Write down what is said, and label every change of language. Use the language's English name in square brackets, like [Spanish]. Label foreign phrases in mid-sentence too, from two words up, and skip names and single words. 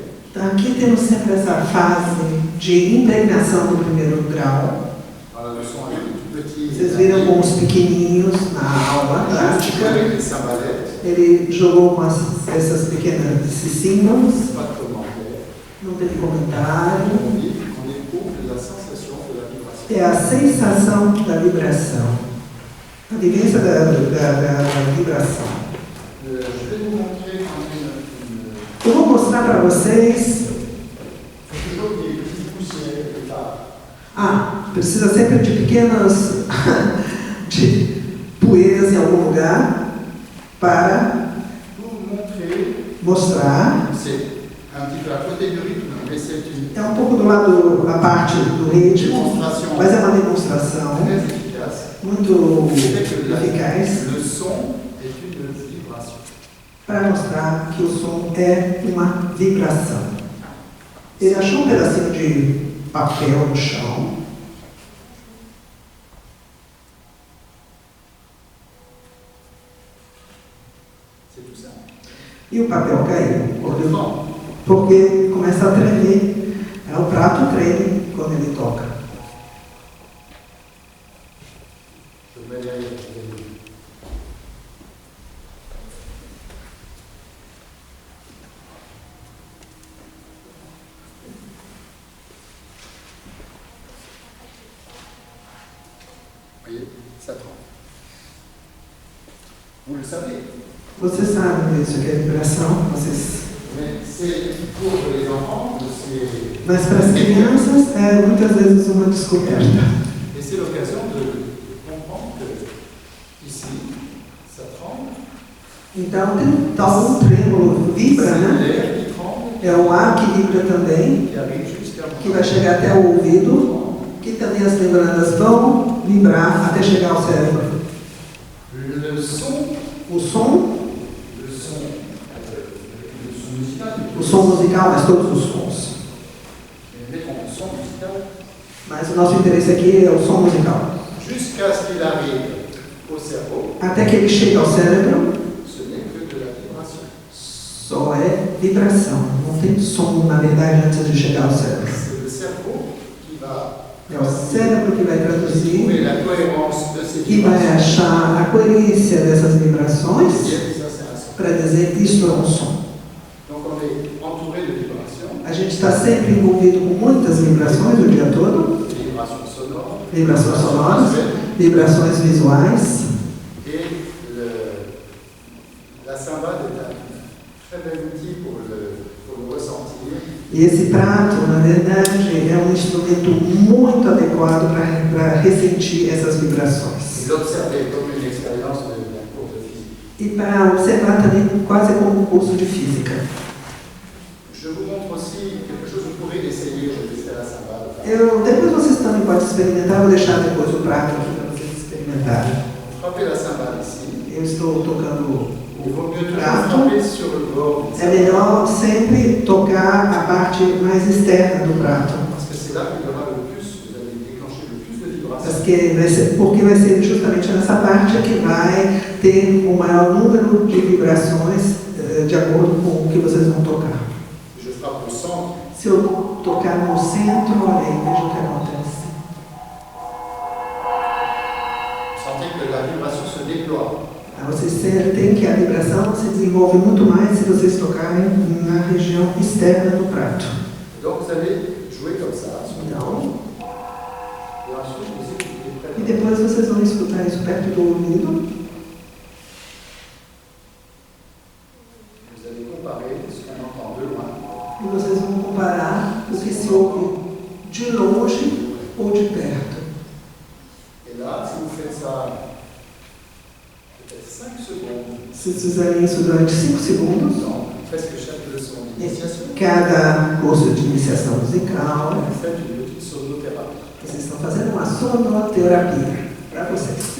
[Portuguese] Então, aqui temos sempre essa fase de impregnação do primeiro grau. [French] Dans la leçon avec les tout petits, [Portuguese] Vocês viram com os pequenininhos na aula [French] juste [Portuguese] prática. [French] avec les cymbalettes, [Portuguese] Ele jogou com essas pequenas, esses símbolos. [French] pas de commentaire. [Portuguese] Não teve comentário. [French] On éprouve la sensation de la vibration. [Portuguese] É a sensação da vibração. A vivência da vibração. [French] Je vais vous montrer quand même [Portuguese] Eu vou mostrar para vocês. [French] toujours des petites poussières de table. [Portuguese] Precisa sempre de pequenas de poeiras em algum lugar para [French] Pour vous montrer, [Portuguese] mostrar. [French] c'est un petit peu à côté du rythme, mais c'est une [Portuguese] É um pouco do lado, a parte do ritmo, [French] démonstration [Portuguese] mas é uma demonstração [French] très efficace [Portuguese] muito [French] C'est que [Portuguese] eficaz [French] le son est une vibration. [Portuguese] para mostrar que o som é uma vibração. Ele achou um pedacinho de papel no chão. [French] C'est tout ça. [Portuguese] E o papel caiu. [French] Pour devant. [Portuguese] Porque começa a tremer. O prato treme quando ele toca. [French] Je me mets derrière. Vous voyez, ça tremble. Vous le savez. [Portuguese] Você sabe isso que é vibração? Vocês... [French] Mais c'est pour les enfants, c'est. [Portuguese] Mas para as crianças é muitas vezes uma descoberta. [French] Et c'est l'occasion de comprendre que ici, ça tremble. [Portuguese] Então tem tal trêmulo, vibra, [French] C'est [Portuguese] né? [French] l'air qui tremble, [Portuguese] É o ar que vibra também, [French] qui arrive jusqu'à [Portuguese] que vai chegar até o ouvido, que também as membranas vão vibrar até chegar ao cérebro. [French] le son, [Portuguese] O som, [French] musical. [Portuguese] o som musical, mas todos os sons. [French] Mais ton son musical, [Portuguese] Mas o nosso interesse aqui é o som musical. [French] jusqu'à ce qu'il arrive au cerveau, [Portuguese] Até que ele chegue ao cérebro, [French] ce n'est que de la vibration. [Portuguese] só é vibração. Não tem som, na verdade, antes de chegar ao cérebro. [French] C'est le cerveau qui va [Portuguese] É o cérebro que vai traduzir [French] trouver la cohérence de ces [Portuguese] e vai [French] vibrations. [Portuguese] achar a coerência dessas vibrações [French] Et ça, c'est un son. [Portuguese] para dizer isto é um som. [French] Donc on est entouré de vibrations, [Portuguese] A gente está sempre envolvido com muitas vibrações o dia todo, [French] des vibrations sonores, [Portuguese] vibrações sonoras, vibrações visuais. [French] et la cymbale est un très bel outil pour le ressentir. [Portuguese] E esse prato, na verdade, é um instrumento muito adequado para ressentir essas vibrações. [French] Et l'observer comme une expérience d'un cours de physique. [Portuguese] E para observar também quase como um curso de física. [French] Je vous montre aussi quelque chose, vous pourrez essayer, je vais faire la cymbale. [Portuguese] Depois vocês também podem experimentar, vou deixar depois o prato aqui para vocês experimentarem. [French] Frappez la cymbale ici. [Portuguese] Eu estou tocando [French] Il vaut mieux [Portuguese] o [French] toujours [Portuguese] prato. [French] frapper sur le bord, [Portuguese] É melhor sempre tocar a parte mais externa do prato. [French] parce que c'est là qu'il y aura le plus, vous allez déclencher le plus de vibrations. [Portuguese] Porque vai ser justamente nessa parte que vai ter o maior número de vibrações de acordo com o que vocês vão tocar. [French] Je frappe au centre, [Portuguese] Se eu tocar no centro, olha aí, veja o que acontece. [French] vous sentez que la vibration se déploie. [Portuguese] Vocês sentem que a vibração se desenvolve muito mais se vocês tocarem na região externa do prato. [French] Donc vous allez jouer comme ça, sur le [Portuguese] Então, [French] et ensuite vous écoutez très [Portuguese] e [French] bien. [Portuguese] depois vocês vão escutar isso perto do ouvido. [French] Vous allez comparer ce qu'on entend de loin [Portuguese] E vocês vão comparar o que se ouve de longe ou de perto. [French] Et là, si vous faites ça peut-être 5 secondes, [Portuguese] Se vocês fizerem isso durante 5 segundos, [French] dans presque chaque leçon d'initiation, [Portuguese] cada curso de iniciação musical, [French] vous faites une petite sonothérapie. [Portuguese] vocês estão fazendo uma sonoterapia para vocês.